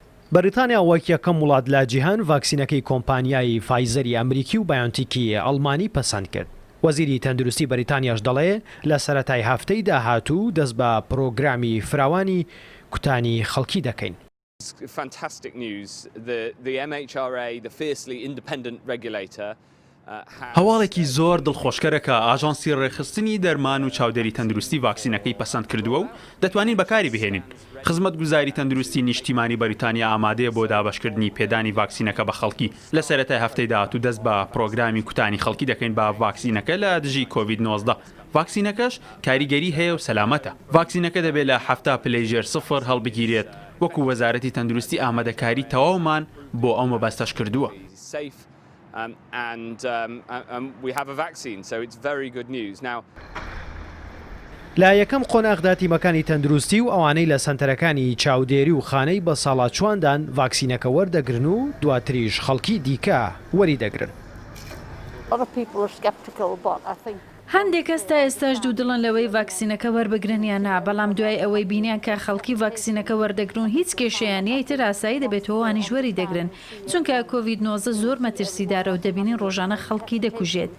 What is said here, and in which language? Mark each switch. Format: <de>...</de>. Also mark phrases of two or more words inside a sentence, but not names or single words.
<ckb>بەریتانیا وەک یەکەم وڵات لە جیهان ڤاکسینەکەی کۆمپانیای فایزەری ئەمریکی و بایۆنتیکی ئەڵمانی پەسەند کرد. وەزیری تەندروستی بەریتانیاش دەڵێ لە سەرەتای هەفتەی داهاتوو دەست بە پرۆگرامی فراوانی کوتانی خەڵکی دەکەین.</ckb> <en>Fantastic news. The MHRA, the fiercely independent regulator,</en> <ckb>هەواڵێکی زۆر دڵخۆشکەرە کە ئاژانسی ڕێخستنی دەرمان و چاودێری تەندروستی ڤاکسینەکەی پەسەند کردووە و دەتوانین بەکاری بهێنین. خزمەتگوزاری تەندروستی نیشتیمانی بەریتانیا ئامادەیە بۆ دابەشکردنی پێدانی ڤاکسینەکە بە خەڵکی لە سەرەتای هەفتەی داهاتوو دەست بە پرۆگرامی کوتانی خەڵکی دەکەین بە ڤاکسینەکە لە دژی کۆڤید-19. ڤاکسینەکەش کاریگەری هەیە و سەلامەتە. ڤاکسینەکە دەبێت لە 7 پلەی 0 هەڵبگیرێت وەکو وەزارەتی تەندروستی ئامادەکاری تەواومان بۆ ئەو مەبەستەش کردووە.</ckb> <en>and we have a vaccine, so it's very good news. Now,</en> <ckb>لە یەکەم قۆناغدا تیمەکانی تەندروستی و ئەوانەی لە سەنتەرەکانی چاودێری و خانەی بە ساڵاتچواندان ڤاکسینەکە وەردەگرن و دواتریش خەڵکی دیکە وەری دەگرن. هەندێک کەس تا ئێستاش دوو دڵن لەوەی ڤاکسینەکە وەربگرن یان نا، بەڵام دوای ئەوەی بینیان کە خەڵکی ڤاکسینەکە وەردەگرن هیچ کێشەیانەی تر ئاسایی دەبێتەوە وانیش وەری دەگرن، چونکە کۆڤید-19 زۆر مەترسیدارە و دەبینین ڕۆژانە خەڵکی دەکوژێت.</ckb>